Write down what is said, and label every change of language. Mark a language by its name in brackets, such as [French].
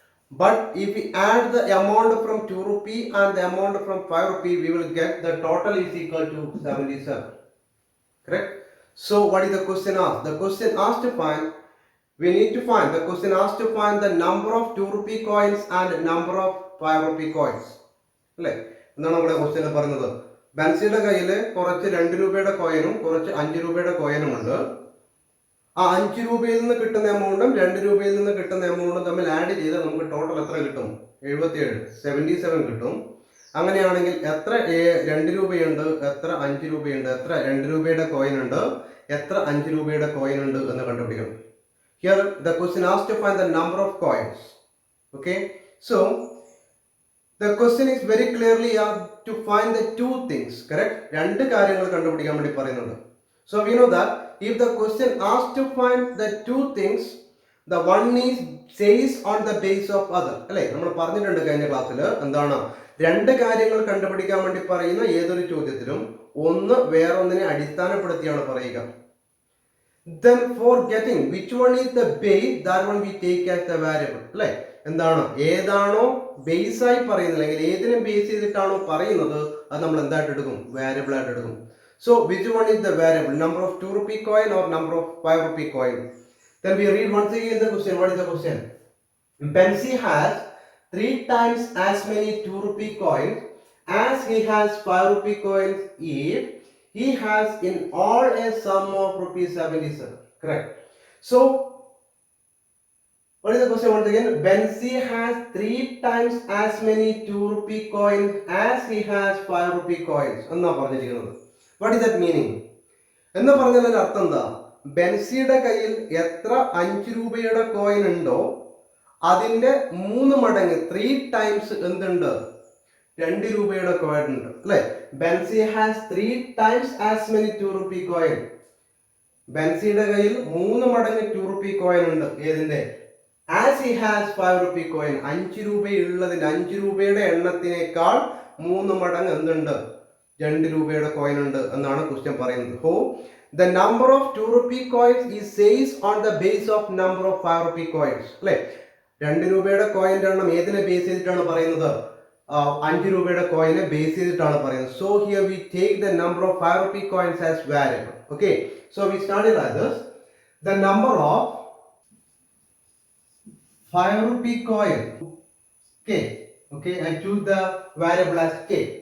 [English] But if we add the amount from 2 rupee and the amount from 5 rupee, we will get the total is equal to 77. Correct? So what is the question asked? The question asked to find, the question asked to find the number of 2 rupee coins and number of 5 rupee coins. [Malayalam] അല്ലേ? എന്താണ് നമ്മുടെ ക്വസ്റ്റ്യനിൽ പറയുന്നത്? ബൻസിയുടെ കയ്യിൽ കുറച്ച് 2 രൂപയുടെ കോയിനും കുറച്ച് 5 രൂപയുടെ കോയിനും ഉണ്ട്. ആ 5 രൂപയിൽ നിന്ന് കിട്ടുന്ന എമൗണ്ടും 2 രൂപയിൽ നിന്ന് കിട്ടുന്ന എമൗണ്ടും തമ്മിൽ ആഡ് ചെയ്താൽ നമുക്ക് ടോട്ടൽ എത്ര കിട്ടും? 77 കിട്ടും. അങ്ങനെയാണെങ്കിൽ എത്ര 2 രൂപയുണ്ട്, എത്ര 5 രൂപയുണ്ട്, എത്ര 2 രൂപയുടെ കോയിൻ ഉണ്ട്, എത്ര 5 രൂപയുടെ കോയിൻ ഉണ്ട് എന്ന് കണ്ടുപിടിക്കണം. [English] Here the question asked to find the number of coins. Okay, so the question is very clearly to find the two things, correct? [Malayalam] രണ്ട് കാര്യങ്ങൾ കണ്ടുപിടിക്കാൻ വേണ്ടി പറയുന്നുണ്ട്. [English] So we know that if the question asks to find the two things, the one is says on the base of other. [Malayalam] അല്ലേ, നമ്മൾ പറഞ്ഞിട്ടുണ്ട് കഴിഞ്ഞ ക്ലാസ്സിൽ എന്താണ്, രണ്ട് കാര്യങ്ങൾ കണ്ടുപിടിക്കാൻ വേണ്ടി പറയുന്ന ഏതൊരു ചോദ്യത്തിലും ഒന്ന് വേറൊന്നിനെ അടിസ്ഥാനപ്പെടുത്തിയാണ് പറയുക. [English] Then for getting which one is the base, that one we take as the variable. [Malayalam] അല്ലേ, എന്താണ്, ഏതാണോ ബേസ് ആയി പറയുന്നത് അല്ലെങ്കിൽ ഏതിനെ ബേസ് ചെയ്തിട്ടാണോ പറയുന്നത് അത് നമ്മൾ എന്തായിട്ട് എടുക്കും? വാരിയബിൾ ആയിട്ട് എടുക്കും. [English] So which one is the variable? Number of 2 rupee coin or number of 5 rupee coin? Then we read once again the question. What is the question? Bensi has 3 times as many 2 rupee coins as he has 5 rupee coins if he has in all a sum of rupees 77. Correct. So what is the question once again? Bensi has 3 times as many 2 rupee coins as he has 5 rupee coins. [Malayalam] എന്നാ പറഞ്ഞിരിക്കുന്നത്. [English] What is that meaning? [Malayalam] എന്ന് പറഞ്ഞതിന്റെ അർത്ഥം എന്താ? ബെൻസിയുടെ കയ്യിൽ എത്ര 5 രൂപയുടെ coin ഉണ്ടോ അതിന്റെ 3 മടങ്ങ് 3 ടൈംസ് എന്തുണ്ട്? 2 രൂപയുടെ കോയിൻ ഉണ്ട്. അല്ലേ, [English] Benzy has 3 times as many 2 rupee coin. [Malayalam] ബെൻസിയുടെ കയ്യിൽ 3 മടങ്ങ് 2 rupee കോയിൻ ഉണ്ട്. ഏതിന്റെ? [English] As he has 5 rupee coin. [Malayalam] 5 രൂപയുള്ളതിന്റെ 5 രൂപയുടെ എണ്ണത്തിനേക്കാൾ 3 മടങ്ങ് എന്തുണ്ട്? 2 രൂപയുടെ കോയിൻ ഉണ്ട് എന്നാണ് ക്വസ്റ്റ്യൻ പറയുന്നത്. [English] How the number of 2 rupee coins is says on the base of number of 5 rupee coins. [Malayalam] അല്ലേ, 2 രൂപയുടെ കോയിന്റെ എണ്ണം ഏതിനെ ബേസ് ചെയ്തിട്ടാണ് പറയുന്നത്? 5 രൂപയുടെ കോയിനെ ബേസ് ചെയ്തിട്ടാണ് പറയുന്നത്. [English] So here we take the number of 5 rupee coins as variable. Okay, so we started like this. The number of 5 rupee coin, okay, I choose the variable as k.